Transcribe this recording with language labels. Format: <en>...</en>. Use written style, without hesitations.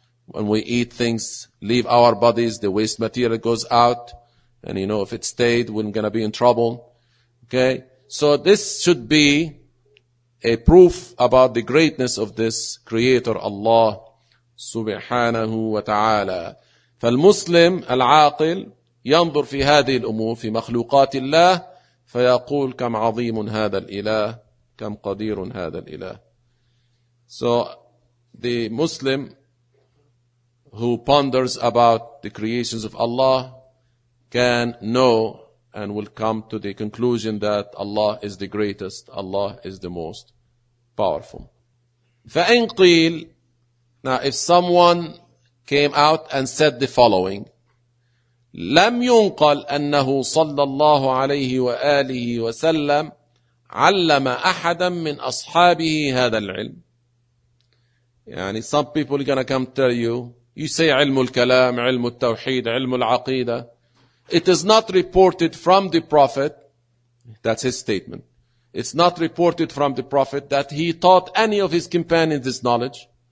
<en>When we eat things, leave our bodies, the waste material goes out. And you know, if it stayed, we're going to be in trouble. Okay? So this should be a proof about the greatness of this creator, Allah subhanahu wa ta'ala.</en> <ar>فالمسلم العاقل ينظر في هذه الأمور في مخلوقات الله فيقول كم عظيم هذا الإله، كم قدير هذا الإله.</ar> <en>So the Muslim who ponders about the creations of Allah can know and will come to the conclusion that Allah is the greatest, Allah is the most powerful.</en> <ar>فإن قيل,</ar> <en>now if someone came out and said the following,</en> <ar>لم ينقل أنه صلى الله عليه وآله وسلم علم أحدا من أصحابه هذا العلم.</ar> <en>يعني some people are gonna come tell you, you say علم الكلام, علم التوحيد, علم العقيدة. It is not reported from the Prophet. That's his statement. It's not reported from the Prophet that he taught any of his companions this knowledge.</en>